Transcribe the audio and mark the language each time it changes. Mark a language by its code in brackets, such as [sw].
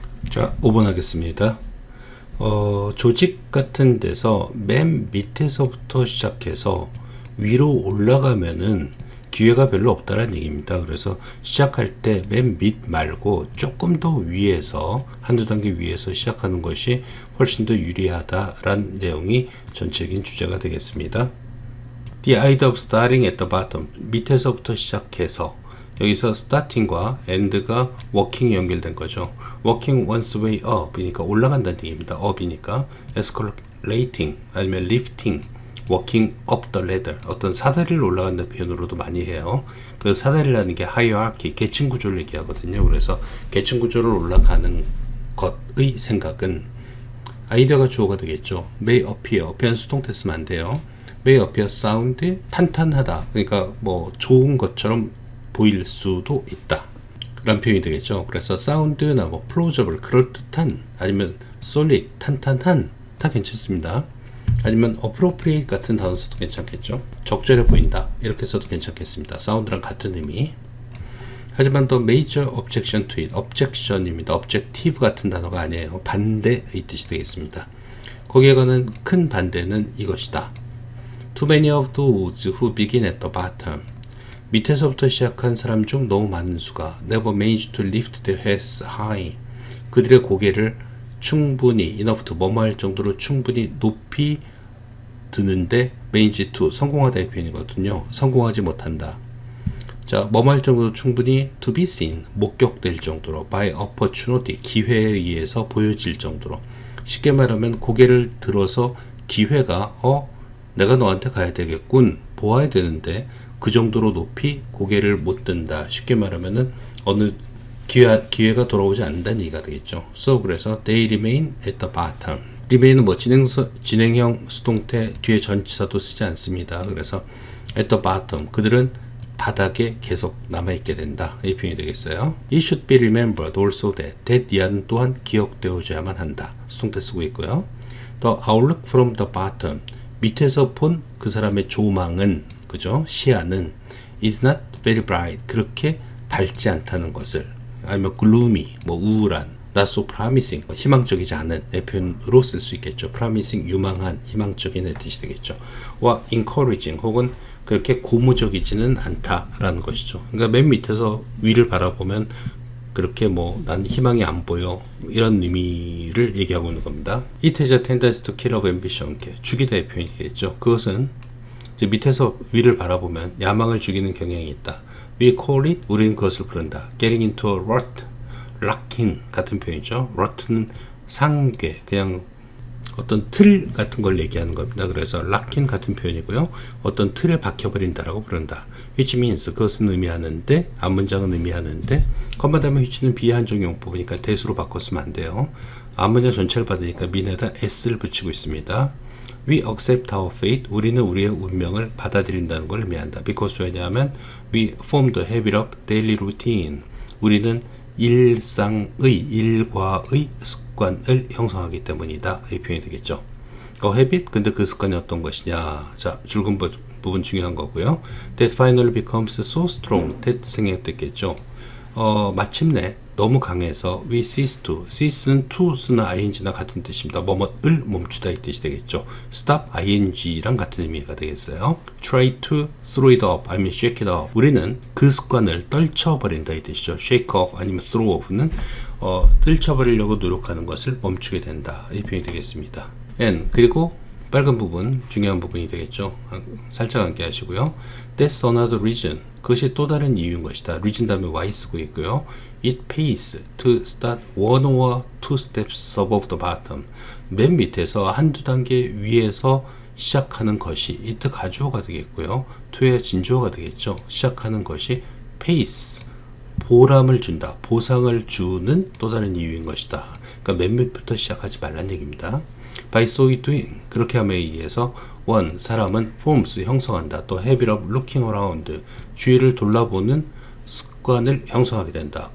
[ko] 자, 5번 하겠습니다. 조직 같은 데서 맨 밑에서부터 시작해서 위로 올라가면은 기회가 별로 없다는 얘기입니다. 그래서 시작할 때 맨 밑 말고 조금 더 위에서, 한두 단계 위에서 시작하는 것이 훨씬 더 유리하다라는 내용이 전체적인 주제가 되겠습니다. [en] The idea of starting at the bottom, [ko] 밑에서부터 시작해서, 여기서 starting과 end가 working이 연결된 거죠. [en] working one's way up [ko] 이니까 올라간다는 얘기입니다. up이니까 escalating 아니면 [en] lifting, walking up the ladder, [ko] 어떤 사다리를 올라간다는 표현으로도 많이 해요. 그 사다리라는 게 hierarchy, 계층 구조를 얘기하거든요. 그래서 계층 구조를 올라가는 것의 생각은, 아이디어가 주어가 되겠죠. may appear, appear는 수동태 쓰면 안 돼요. [en] may appear sound, [ko] 탄탄하다, 그러니까 뭐 좋은 것처럼 보일 수도 있다 라는 표현이 되겠죠. 그래서 사운드나 뭐 plausible, 그럴듯한, 아니면 solid, 탄탄한, 다 괜찮습니다. 아니면 appropriate 같은 단어 써도 괜찮겠죠. 적절해 보인다, 이렇게 써도 괜찮겠습니다. 사운드랑 같은 의미. [en] 하지만 더 major objection to it, objection입니다. [ko] objective 같은 단어가 아니에요. 반대의 뜻이 되겠습니다. 거기에 관한 큰 반대는 이것이다. [en] Too many of those who begin at the bottom, [ko] 밑에서부터 시작한 사람 중 너무 많은 수가 [en] never managed to lift their heads high, [ko] 그들의 고개를 충분히 [en] enough to [ko] 뭐뭐 할 정도로 충분히 높이 드는데 [en] manage to [ko] 성공하다의 표현이거든요. 성공하지 못한다. 자, 뭐뭐 할 정도로 충분히 [en] to be seen [ko] 목격될 정도로, [en] by opportunity [ko] 기회에 의해서 보여질 정도로, 쉽게 말하면 고개를 들어서 기회가 내가 너한테 가야 되겠군, 보아야 되는데 그 정도로 높이 고개를 못 든다. 쉽게 말하면은 어느 기회가 돌아오지 않는다는 얘기가 되겠죠. [en] So [ko] 그래서 [en] they remain at the bottom. [ko] remain은 뭐 진행형 수동태 뒤에 전치사도 쓰지 않습니다. 그래서 at the bottom, 그들은 바닥에 계속 남아있게 된다, 이 표현이 되겠어요. [en] It should be remembered also that [ko] 이하는 또한 기억되어줘야만 한다, 수동태 쓰고 있고요. [en] The outlook from the bottom, [ko] 밑에서 본 그 사람의 조망은, 그죠? 시야는 [en] is not very bright, [ko] 그렇게 밝지 않다는 것을, 아니면 gloomy, 뭐 우울한, [en] not so promising, [ko] 희망적이지 않은 표현으로 쓸 수 있겠죠. promising, 유망한, 희망적인 뜻이 되겠죠. 와 encouraging, 혹은 그렇게 고무적이지는 않다라는 것이죠. 그러니까 맨 밑에서 위를 바라보면 그렇게 뭐 난 희망이 안 보여, 이런 의미를 얘기하고 있는 겁니다. [en] It is a tendency to kill of ambition, [ko] 죽이다의 표현이겠죠. 그것은 이제 밑에서 위를 바라보면 야망을 죽이는 경향이 있다. [en] We call it, [ko] 우리는 그것을 부른다. [en] Getting into a rut, locking [ko] 같은 표현이죠. rut는 상괴, 그냥 어떤 틀 같은 걸 얘기하는 겁니다. 그래서 locking 같은 표현이고요. 어떤 틀에 박혀버린다라고 부른다. which means, 그것은 의미하는데, 앞문장은 의미하는데, 컴마 다음에 which는 비한정 용법이니까 대수로 바꿨으면 안 돼요. 앞문장 전체를 받으니까 min에다 s를 붙이고 있습니다. [en] We accept our fate, [ko] 우리는 우리의 운명을 받아들인다는 걸 의미한다. because, 왜냐하면 [en] we form the habit of daily routine, [ko] 우리는 일과의 습관을 형성하기 때문이다, 이 표현이 되겠죠. habit, 근데 그 습관이 어떤 것이냐. 자, 줄근 부분 중요한 거고요. [en] That finally becomes so strong, that [ko] 생략됐겠죠. 마침내 너무 강해서 we cease to, cease는 to 쓰나 ing나 같은 뜻입니다. 뭐뭐을 멈추다 이 뜻이 되겠죠. stop ing랑 같은 의미가 되겠어요. [en] try to throw it up 아니면 shake it up, [ko] 우리는 그 습관을 떨쳐버린다 이 뜻이죠. shake off 아니면 throw off는 떨쳐버리려고 노력하는 것을 멈추게 된다, 이 표현이 되겠습니다. and, 그리고 빨간 부분 중요한 부분이 되겠죠. 살짝 함께 하시고요. [en] That's another reason, [ko] 그것이 또 다른 이유인 것이다. reason 다음에 y 쓰고 있고요. [en] It pays to start one or two steps above the bottom, [ko] 맨 밑에서 한두 단계 위에서 시작하는 것이, [en] it [ko] 가주어가 되겠고요. to의 진주어가 되겠죠. 시작하는 것이 pays, 보람을 준다, 보상을 주는 또 다른 이유인 것이다. 그러니까 맨 밑부터 시작하지 말란 얘기입니다. [en] by so doing [ko] 그렇게 함에 의해서 one 사람은 forms 형성한다. 또 [en] habit of looking around [ko] 주위를 돌아보는 습관을 형성하게 된다.